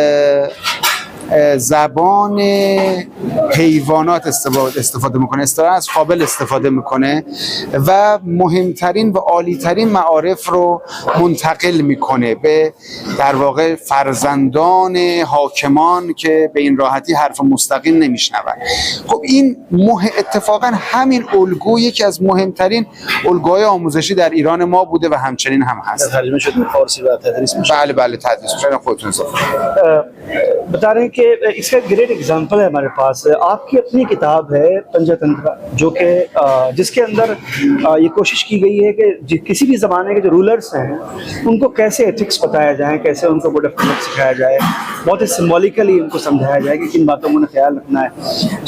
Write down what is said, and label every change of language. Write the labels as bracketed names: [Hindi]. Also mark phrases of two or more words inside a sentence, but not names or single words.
[Persian] زبان حیوانات استفاده میکنه، اصطلاحاً از فابل استفاده میکنه و مهمترین و عالیترین معارف رو منتقل میکنه به در واقع فرزندان حاکمان که به این راحتی حرف مستقیم نمیشنون. خب این اتفاقا همین الگو یکی از مهمترین الگوهای آموزشی در ایران ما بوده و همچنین هم هست. ترجمه شده به فارسی و تدریس میشه. بله بله تدریس میشه. خودتون [Hindi] बता रहे हैं कि इसका [English] great example [Hindi] है हमारे पास। आपकी अपनी किताब है पंचतंत्र, जो कि जिसके अंदर ये कोशिश की गई है कि किसी भी ज़माने के जो रूलर्स हैं उनको कैसे एथिक्स बताया जाए, कैसे उनको [English] code of conduct [Hindi] सिखाया जाए, बहुत ही सिम्बॉलिकली उनको समझाया जाए कि किन बातों का ख्याल रखना है।